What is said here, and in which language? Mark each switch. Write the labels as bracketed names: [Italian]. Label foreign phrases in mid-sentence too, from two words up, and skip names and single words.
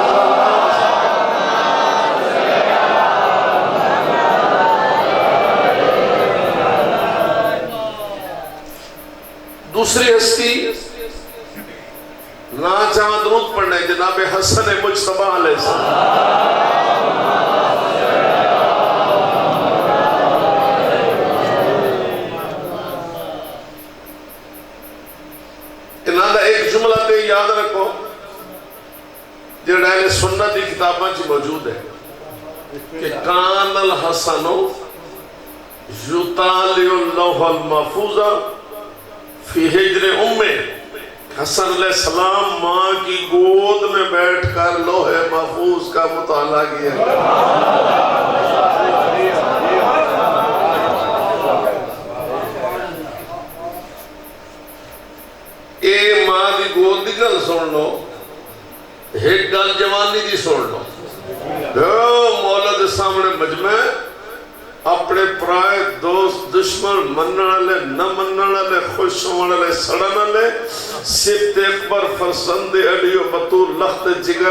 [Urdu] دوسری ہستی نا جہاں درود پڑھنے جناب حسن مجتبی علیہ السلام [Punjabi] انہاں دا ایک جملہ تے یاد رکھو جڑا اہل سنت کی کتاباں چ موجود ہے کہ [Arabic] کان الحسن یطالع اللوح المحفوظ فی حجر امہ [Urdu] حسن علیہ السلام ماں کی گود میں بیٹھ کر لوح محفوظ کا مطالعہ کیا [Punjabi] اے ماں دی گود دی گل سن لو ایک گل جوانی دی سن لو مولا دے سامنے مجمع اپنے پرائے دوست دشمن منن والے نہ منن والے خوش ہون والے سڑن والے سبت اکبر فرزند علی و بطول لخت جگر